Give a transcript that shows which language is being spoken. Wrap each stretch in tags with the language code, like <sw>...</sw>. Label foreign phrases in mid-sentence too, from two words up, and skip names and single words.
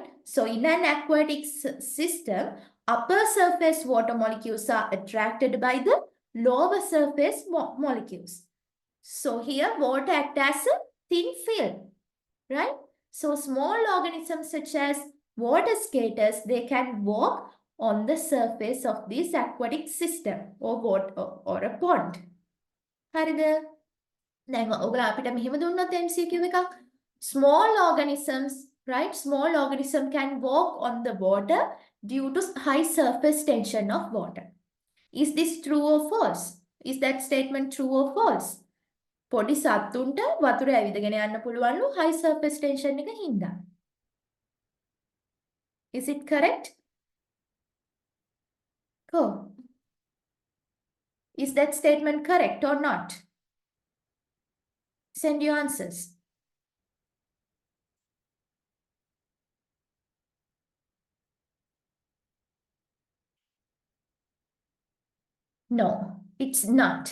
<en>So in an aquatic system, upper surface water molecules are attracted by the lower surface molecules. So here water acts as a thin film, right? So small organisms such as water skaters, they can walk on the surface of this aquatic system or water or a pond.</en> <si>හරිද? දැන් ඔයගොල්ලෝ අපිට මෙහෙම දුන්නොත් MCQ එකක්</si> <en>Small organisms, right? Small organism can walk on the water due to high surface tension of water. Is this true or false? Is that statement true or false?</en> <si>පොඩි සත්තුන්ට වතුර ඇවිදගෙන යන්න පුළුවන්ලු high surface tension එක හින්දා.</si> <en>Is it correct? Cool. Is that statement correct or not? Send your answers. No, it's not.</en>